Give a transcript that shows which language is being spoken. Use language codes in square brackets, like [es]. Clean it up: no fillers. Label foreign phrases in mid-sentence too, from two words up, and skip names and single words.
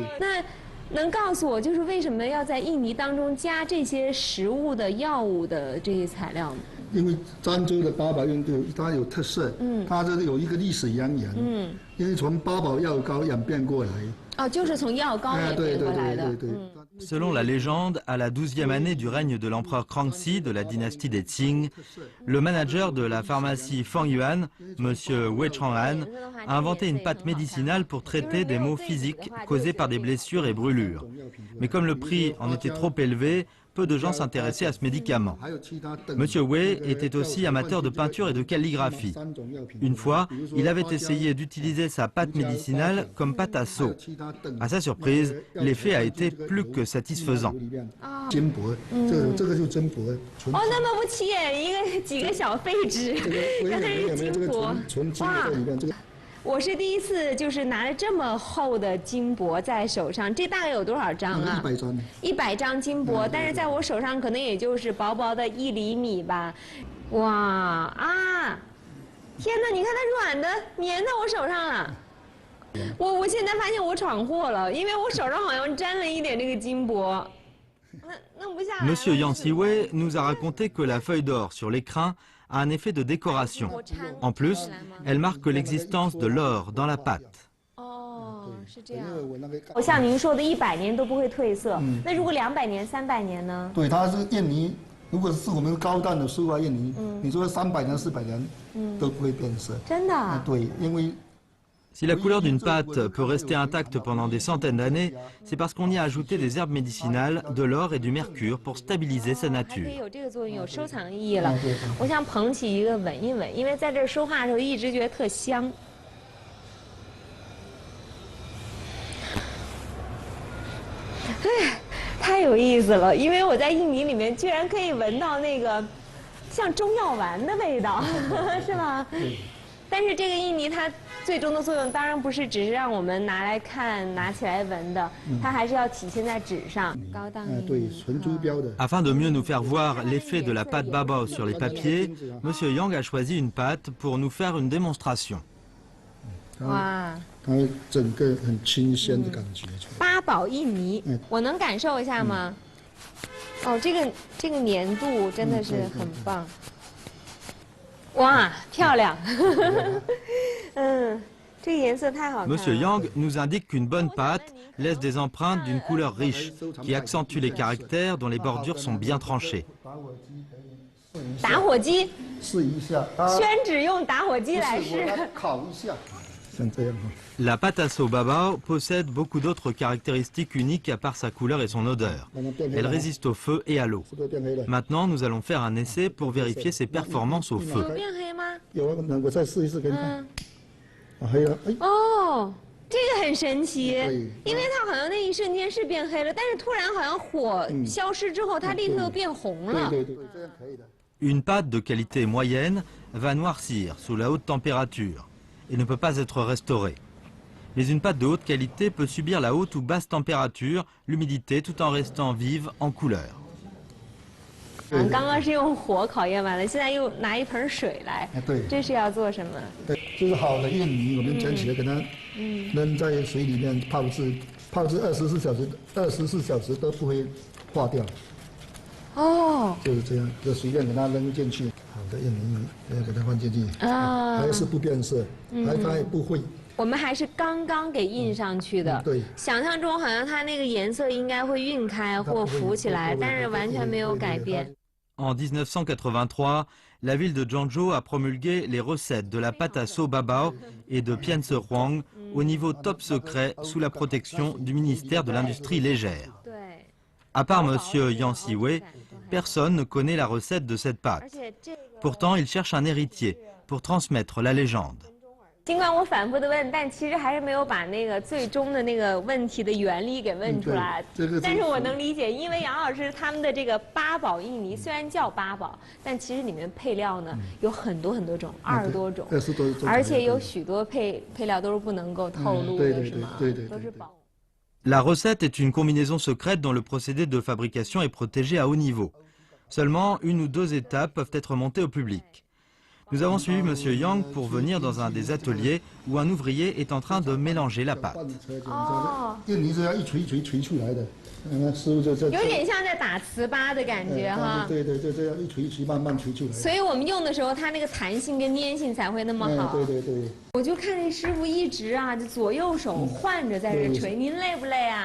[zh] 那能告诉我，就是为什么要在印泥当中加这些食物的药物的这些材料呢？因为漳州的八宝印它有特色，它这有一个历史渊源，因为从八宝药膏演变过来。哦，就是从药膏演变过来的。 [fr] Selon la légende, à la 12e année du règne de l'empereur Kangxi de la dynastie des Qing, le manager de la pharmacie Fang Yuan, Monsieur Wei Chang'an, a inventé une pâte médicinale pour traiter des maux physiques causés par des blessures et brûlures. Mais comme le prix en était trop élevé, peu de gens s'intéressaient à ce médicament. Monsieur Wei était aussi amateur de peinture et de calligraphie. Une fois, il avait essayé d'utiliser sa pâte médicinale comme pâte à seau. À sa surprise, l'effet a été plus que satisfaisant. [zh] 哦，那么不起眼几个小废纸，原来是金箔，哇！我是第一次就是拿着这么厚的金箔在手上，这大概有多少张啊？100张金箔，但是在我手上可能也就是薄薄的1厘米吧。哇啊！天哪，你看它软的粘在我手上了。我现在发现我闯祸了，因为我手上好像沾了一点这个金箔。 [fr] Monsieur Yang Siwei nous a raconté que la feuille d'or sur l'écrin a un effet de décoration. En plus, elle marque l'existence de l'or dans la pâte. [zh] 哦，是这样。我像您说的100年都不会褪色，那如果200年、300年呢？对，它是印泥，如果是我们高档的书画印泥，你说300年、400年都不会变色。真的？对，因为 [fr] Si la couleur d'une pâte peut rester intacte pendant des centaines d'années, c'est parce qu'on y a ajouté des herbes médicinales, de l'or et du mercure pour stabiliser sa nature. [zh] 还可以有这个作用，有收藏意义了。我想捧起一个闻一闻，因为在这说话的时候一直觉得特香。哎，太有意思了，因为我在印尼里面居然可以闻到那个像中药丸的味道，是吧？但是这个印尼它最终的作用当然不是只是让我们拿来看、拿起来闻的，它还是要体现在纸上。高档印尼。 [fr] Afin de mieux nous faire voir l'effet de la pâte babao sur les papiers, Monsieur Yang a choisi une pâte pour nous faire une démonstration. [zh] 哇！它整个很清鲜的感觉。八宝印尼，我能感受一下吗？哦，这个粘度真的是很棒。哇，漂亮！这个颜色太好看了。 [fr] Monsieur Yang nous indique qu'une bonne pâte laisse des empreintes d'une couleur riche, qui accentue les caractères dont les bordures sont bien tranchées. [zh] 打火机。试一下。宣纸用打火机来试。烤一下。像这样。 [fr] La pâte à seau babao possède beaucoup d'autres caractéristiques uniques à part sa couleur et son odeur. Elle résiste au feu et à l'eau. Maintenant, nous allons faire un essai pour vérifier ses performances au feu. [zh] 哦，这个很神奇，因为它好像那一瞬间是变黑了，但是突然好像火消失之后，它立刻又变红了。 [fr] Une pâte de qualité moyenne va noircir sous la haute température et ne peut pas être restaurée. Mais une pâte de haute qualité peut subir la haute ou basse température, l'humidité, tout en restant vive en couleur. [zh] 刚刚是用火考验完了，现在又拿一盆水来。对，这是要做什么？对，就是好的印泥，我们捡起来给它扔在水里面泡制，24小时都不会化掉。哦，就是这样，就随便给它扔进去。好的印泥，要给它放进去，还是不变色，它也不会。我们还是刚刚给印上去的，对，想象中好像它那个颜色应该会晕开或浮起来，但是完全没有改变。 [fr] En 1983, la ville de Zhangzhou a promulgué les recettes de la pâte à seau babao et de piense huang au niveau top secret sous la protection du ministère de l'Industrie légère. À part Monsieur Yang Siwei, personne ne connaît la recette de cette pâte. Pourtant, il cherche un héritier pour transmettre la légende. [zh] 尽管我反复的问，但其实还是没有把那个最终的那个问题的原理给问出来。但是我能理解，因为杨老师他们的这个八宝印尼虽然叫八宝，但其实里面配料呢有很多种，20多种，而且有许多配料都是不能够透露的，是吗？都是宝。 [fr] La recette est une combinaison secrète dont le procédé de fabrication est protégé à haut niveau. Seulement une ou deux étapes peuvent être montées au public. Nous avons suivi Monsieur Yang pour venir dans un des ateliers où un ouvrier est en train de mélanger la pâte. [zh] 有点像在打糍粑的感觉哈。对，就这样一锤一锤慢慢锤出来。所以我们用的时候，它那个弹性跟粘性才会那么好。对。我就看那师傅一直啊，就左右手换着在这锤，您累不累啊？